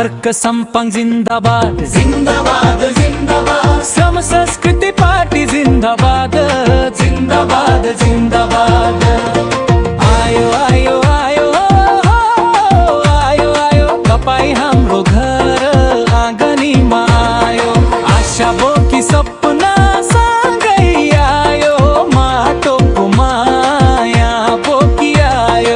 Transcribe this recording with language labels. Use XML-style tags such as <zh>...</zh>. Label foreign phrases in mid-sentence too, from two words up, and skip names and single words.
<ne>संपंग जिंदाबाद जिंदाबाद जिंदाबाद। श्रम संस्कृति पार्टी जिंदाबाद जिंदाबाद जिंदाबाद। आयो आयो आयो आयो आयो तपाईं हाम्रो घर आँगनीमा आयो। आशा बोकी सपना सँगै आयो, माटोको माया बोकी आयो।</ne>